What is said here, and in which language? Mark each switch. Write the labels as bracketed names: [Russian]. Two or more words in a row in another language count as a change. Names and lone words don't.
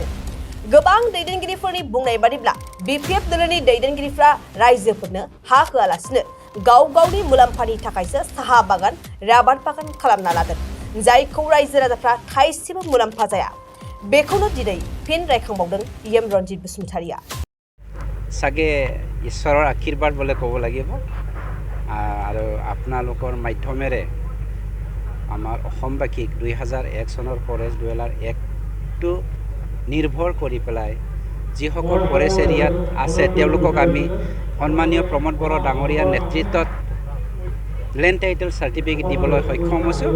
[Bodo] गोबां दैदेनगिरिफोरनि बुंनाय बादिब्ला BPF दोलोनि दैदेनगिरिफ्रा रायजोफोरनो हा होआलासिनो गाव गावनि मुलाम्फानि थाखायसो साहा बागान राबार बागान खालामना लादों जायखौ रायजो राजाफ्रा थाइसेबो मुलाम्फा जाया। बेखौनो दिनै फिन रायखांबावदों EM रन्जित बसुमतारिया। [Assamese] চাগে ঈশ্বৰৰ আশীৰ্বাদ বুলি ক'ব লাগিব আৰু আপোনালোকৰ মাধ্যমেৰে আমাৰ অসমবাসীক 2001 চনৰ ফৰেষ্ট 2001টো নিৰ্ভৰ কৰি পেলাই যিসকল [English] forest areaত [Assamese] আছে তেওঁলোকক আমি সন্মানীয় প্ৰমোদ বড়ো ডাঙৰীয়াৰ নেতৃত্বত [English] land title certificate [Assamese] দিবলৈ সক্ষম হৈছোঁ।